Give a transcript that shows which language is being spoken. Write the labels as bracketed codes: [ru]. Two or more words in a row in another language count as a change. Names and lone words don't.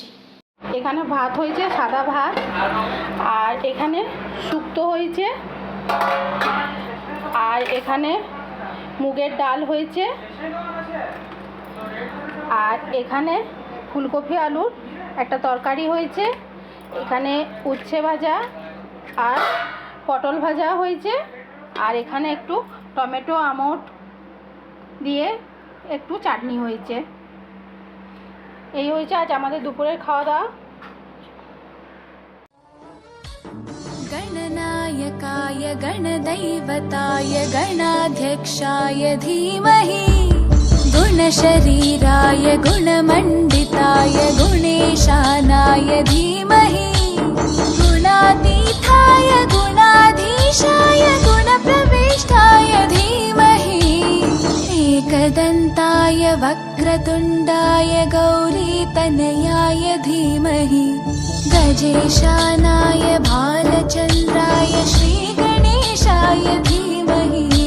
[bn] এখানে ভাত হয়েছে, সাদা ভাত, আর এখানে শুক্তো হয়েছে, আর এখানে মুগের ডাল হয়েছে, আর এখানে ফুলকপি আলুর একটা তরকারি হয়েছে, এখানে উচ্ছে ভাজা আর পটল ভাজা হয়েছে, আর এখানে একটু টমেটো আমট দিয়ে একটু চাটনি হয়েছে। এই হয়েছে আজ আমাদের দুপুরের খাওয়া দাওয়া। [sa] गणनायकाय गणदैवताय गणाध्यक्षाय धीमहि गुणशरीराय गुणमण्डिताय गुणेशानाय धीमहि गुणातीताय गुणाधीशाय गुणप्रविष्टाय धीमहि एकदन्ताय वक्रतुण्डाय गौरीतनयाय धीमहि गजेशानाय भालचन्द्राय श्रीगणेशाय धीमहि